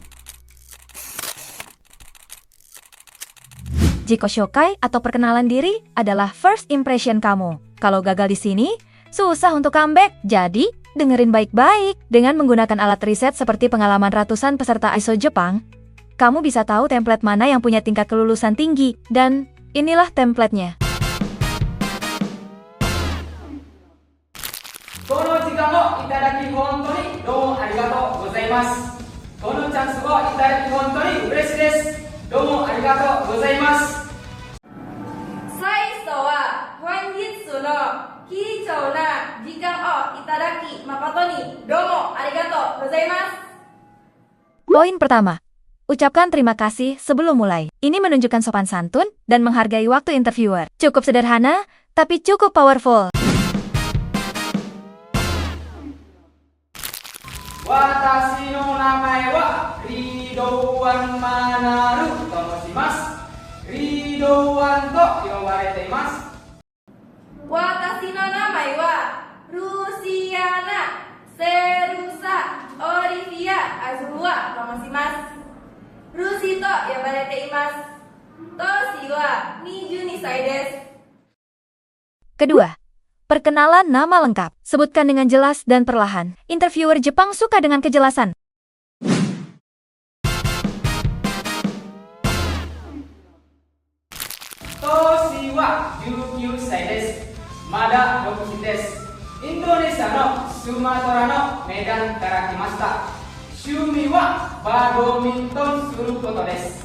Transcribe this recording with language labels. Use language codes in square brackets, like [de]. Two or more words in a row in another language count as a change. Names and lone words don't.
[ja] 自己紹介 [id] atau perkenalan diri adalah [en] first impression [id] kamu. Kalau gagal di sini, susah untuk comeback. Jadi, dengerin baik-baik. Dengan menggunakan alat riset seperti pengalaman ratusan peserta ISO Jepang, kamu bisa tahu template mana yang punya tingkat kelulusan tinggi, dan inilah template-nya. [ja] この時間をいただき本当にどうもありがとうございます。このチャンスをいただき本当に嬉しいです。どうもありがとうございます。最初は本日の貴重な時間をいただき誠にどうもありがとうございます。 [id] Poin pertama, ucapkan terima kasih sebelum mulai. Ini menunjukkan sopan santun dan menghargai waktu interviewer. Cukup sederhana, tapi cukup powerful. [ja] 私の名前はリードワンマナルと申します。リードワンと呼ばれています。私の名前はルシアナ・セルサ・オリフィア・アズルワと申します。ルシと呼ばれています。年は22歳です。 [id] Kedua, perkenalan nama lengkap. Sebutkan dengan jelas dan perlahan. Interviewer Jepang suka dengan kejelasan. [ja] 年は19歳です。まだ独身です。インドネシアのスマトラのメダンから来ました。趣味はバドミントンすることです。